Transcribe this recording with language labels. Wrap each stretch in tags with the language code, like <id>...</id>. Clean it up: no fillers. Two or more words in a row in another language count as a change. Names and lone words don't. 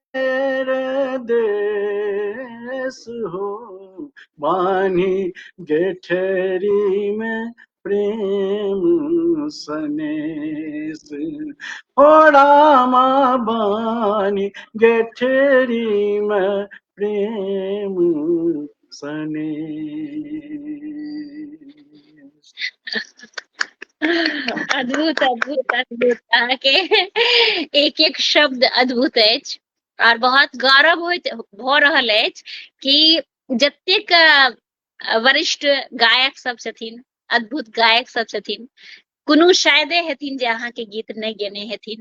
<bho>देश हो बानी गेठरी में प्रेम सनेस ओ रामा बानी गेठरी में प्रेम सनेस</bho> <mai>अद्भुत अद्भुत अद्भुत अहाँके एक एक शब्द अद्भुत अछि और बहुत गौरव भ रहल अछि कि जतेक वरिष्ठ गायक सब छथिन अद्भुत गायक सब छथिन कोनो शायदे हेथिन जे अहाँके गीत नहि गेने हेथिन</mai>